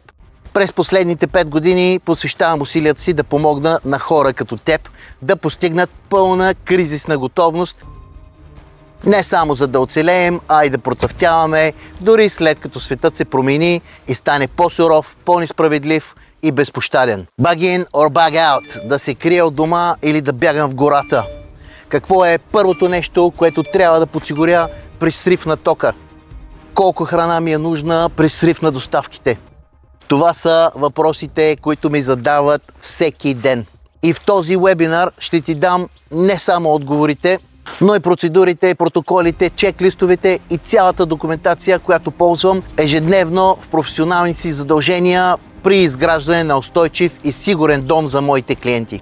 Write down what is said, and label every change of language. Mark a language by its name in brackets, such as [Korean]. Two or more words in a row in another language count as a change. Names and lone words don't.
[Bulgarian] През последните 5 години посвещавам усилията си да помогна на хора като теб да постигнат пълна кризисна готовност, не само за да оцелеем, а и да процъфтяваме, дори след като светът се промени и стане по-суров, по-несправедлив и безпощаден. [English] Bug in or bug out, [Bulgarian] да се крия от дома или да бягам в гората. Какво е първото нещо, което трябва да подсигуря при срив на тока? Колко храна ми е нужна при срив на доставките? Това са въпросите, които ми задават всеки ден. И в този вебинар ще ти дам не само отговорите, но и процедурите, протоколите, чеклистовете и цялата документация, която ползвам ежедневно в професионалните си задължения при изграждане на устойчив и сигурен дом за моите клиенти.